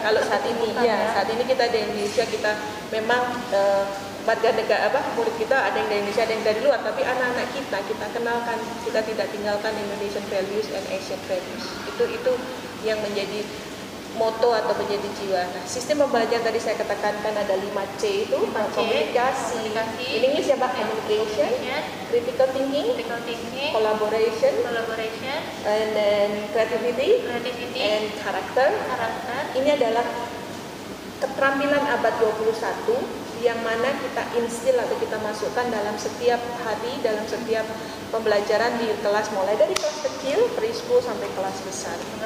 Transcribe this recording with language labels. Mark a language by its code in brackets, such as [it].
[id] Kalau saat ini saat ini kita di Indonesia, kita memang warga negara murid kita ada yang dari Indonesia, ada yang dari luar, tapi anak-anak kita kenalkan, kita tidak tinggalkan [en] Indonesian values and Asian values. [id] Itu yang menjadi moto atau menjadi jiwa. Nah, sistem pembelajaran tadi saya katakan kan ada 5C itu, komunikasi. [en] In English [id] ya, [en] communication, critical thinking, collaboration, and then creativity, and character. [id] Ini adalah keterampilan abad 21 yang mana kita instil atau kita masukkan dalam setiap hari, dalam setiap pembelajaran di kelas, mulai dari kelas kecil, preschool sampai kelas besar.